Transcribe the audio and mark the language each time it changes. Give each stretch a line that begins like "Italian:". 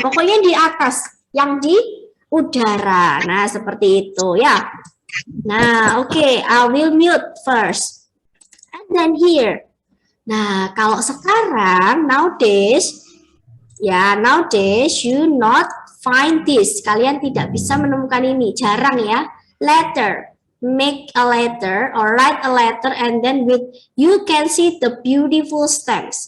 Indonesian: Pokoknya di atas, yang di udara. Nah, seperti itu, ya.
English: Nah, okay, I will mute first. And then here.
Indonesian: Nah, kalau sekarang,
English: nowadays, ya, nowadays you not find this.
Indonesian: Kalian tidak bisa menemukan ini, jarang ya.
English: Letter, make a letter or write a letter and then with you can see the beautiful stems.